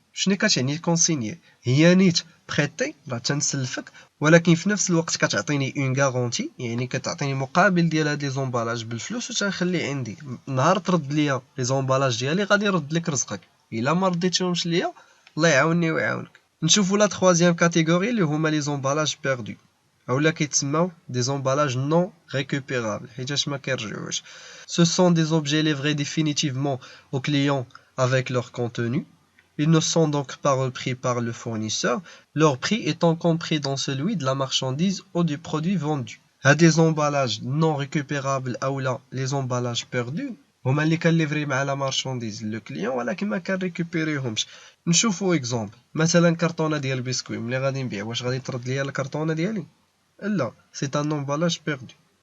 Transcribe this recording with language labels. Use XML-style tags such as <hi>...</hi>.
<ar>شنو كتعني كونسينيي؟ هي نيت بريتي راه تنسلفك ولكن في نفس الوقت كتعطيني</ar> <fr>اون غارونتي،</fr> <ar>يعني كتعطيني مقابل ديال هاد لي زومبالاج بالفلوس وتنخليه عندي. نهار ترد ليا لي زومبالاج ديالي غادي نرد لك رزقك، الا ما رديتيهمش ليا الله يعاونني ويعاونك. نشوفوا لا تخوازيام كاتيجوري اللي هما</ar> <fr>لي زومبالاج بيردو</fr> <ar>اولا كيتسماو</ar> <fr>دي زومبالاج نون ريكوبيرابل</fr> <ar>حيتاش ما كيرجعوش.</ar> <fr>Ce sont des objets livrés définitivement aux clients avec leur contenu. Ils ne sont donc pas repris par le fournisseur, leur prix étant compris dans celui de la marchandise ou du produit vendu.</fr> <ar>هاد</ar> <fr>les emballages non récupérables</fr> <ar>اولا</ar> <fr>les emballages perdus</fr> <ar>هما اللي كنليفري مع لا مارشانديز لو كليون ولكن ما كنريكوبيريهمش. نشوفوا اكزومبل مثلا كرتونه ديال البسكوي ملي غادي نبيع، واش غادي ترد ليا الكرتونه ديالي؟ لا،</ar> <fr>سي ان امبالاج بيردو.</fr>